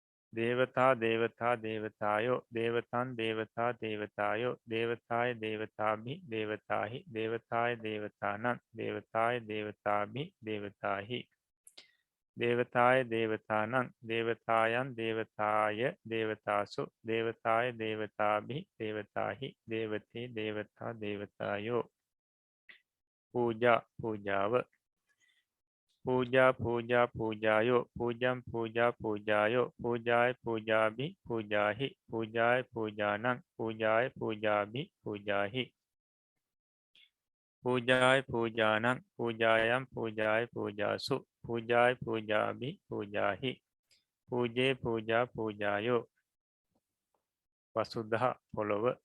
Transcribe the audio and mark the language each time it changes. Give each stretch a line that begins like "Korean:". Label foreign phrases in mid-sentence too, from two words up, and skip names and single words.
Pali: දේවතා දේවතා දේවතායෝ දේවතන් දේවතා දේවතායෝ දේවතාය දේවතාභි දේවතාහි දේවතාය දේවතානං දේවතාය දේවතාභි දේවතාහි දේවතාය දේවතානං දේවතායන් දේවතාය දේවතාසු දේවතාය දේවතාභි දේවතාහි දේවතේ දේවතා දේවතායෝ පූජා පූජාව පූජා පූජා පූජායෝ පූජම් පූජා පූජායෝ පූජාය පූජාභි පූජාහි පූජාය පූජානං පූජාය පූජාභි පූජාහි පූජාය පූජානං පූජායම් පූජාය පූජාසු පූජාය පූජාභි පූජාහි පූජේ පූජා පූජායෝ
Sinhala: වසුද්ධ පොළොව